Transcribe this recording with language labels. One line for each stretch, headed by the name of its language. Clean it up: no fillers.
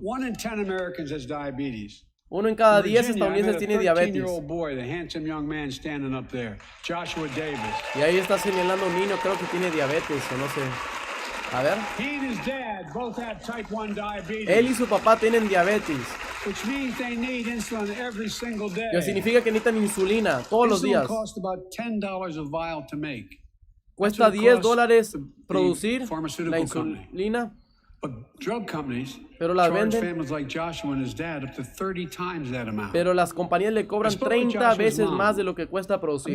English: 1 in 10 Americans has diabetes.
Spanish: 1 en cada 10 estadounidenses tiene diabetes.
English: Boy, the handsome young man standing up there, Joshua Davis.
Spanish: Y ahí está señalando un niño, creo que tiene diabetes o no sé. A ver.
English: He and his dad both have type 1 diabetes.
Spanish: Él y su papá tienen diabetes.
English: Which means they need insulin every single day.
Spanish: Que significa que necesitan insulina todos los días.
English: Costs about $10 a vial to make.
Spanish: Cuesta $10 producir la insulina.
English: But drug companies
Spanish: pero las
English: charge
Spanish: venden,
English: families like Joshua and his dad up to 30 times that amount.
Spanish: pero las compañías le cobran 30 veces más de lo que cuesta producir.